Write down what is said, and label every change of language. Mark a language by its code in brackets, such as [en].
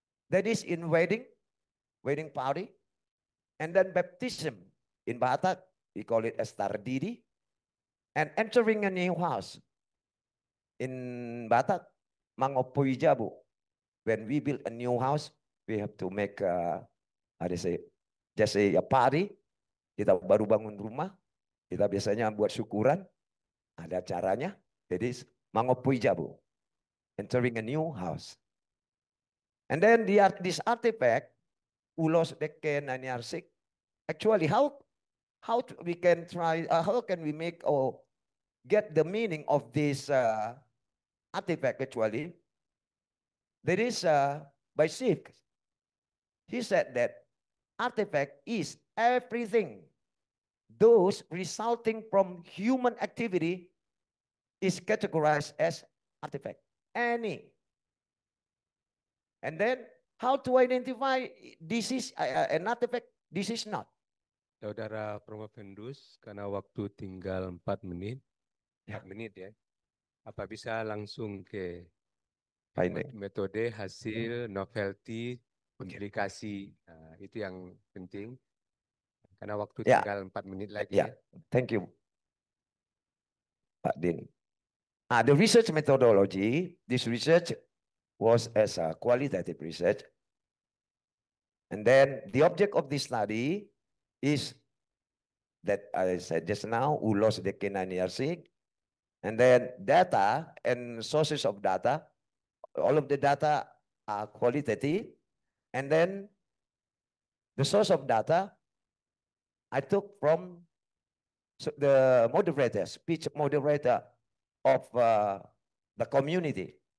[en] That is in wedding party, and then baptism. In Batak, we call it as tardidi, and entering a new house. In Batak, mangopoy jabu. When we build a new house, we have to make how do you say, just a party. [id] Kita baru bangun rumah, kita biasanya buat syukuran, ada caranya. [en] Jadi mangopoy jabu, entering a new house. And then this artifact, ulos Dekkenaniarsik, actually how we can try, how can we make or get the meaning of this artifact actually? There is by Sif. He said that artifact is everything those resulting from human activity is categorized as artifact. Any. And then how to identify this is an artifact, this is not. [id] Saudara Promovendus, karena waktu tinggal 4 menit, 4 menit ya, apa bisa langsung ke metode, hasil, novelty, implikasi, itu yang penting, karena waktu tinggal 4 menit lagi ya. [en] Thank you, Pak Din. The research methodology, this research was as a qualitative research. And then the object of this study is that I said just now, ulos Dekkenaniarsik, and then data and sources of data, all of the data are qualitative, and then the source of data I took from the moderator, speech moderator of the community.